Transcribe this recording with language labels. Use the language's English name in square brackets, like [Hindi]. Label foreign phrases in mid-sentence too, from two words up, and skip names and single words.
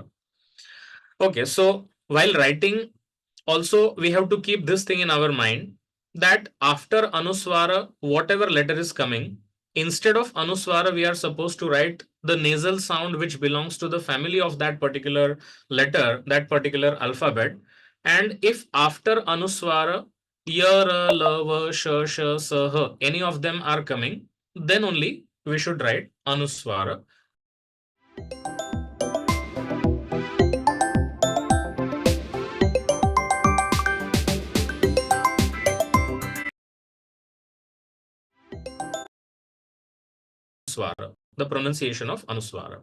[English] Okay, so while writing, also we have to keep this thing in our mind that after anuswara, whatever letter is coming, instead of anuswara, we are supposed to write the nasal sound which belongs to the family of that particular letter, that particular alphabet. And if after anuswara, ya, ra, la, va, sh, sa, ha, any of them are coming, then only we should write anuswara. Swara, the pronunciation of anuswara.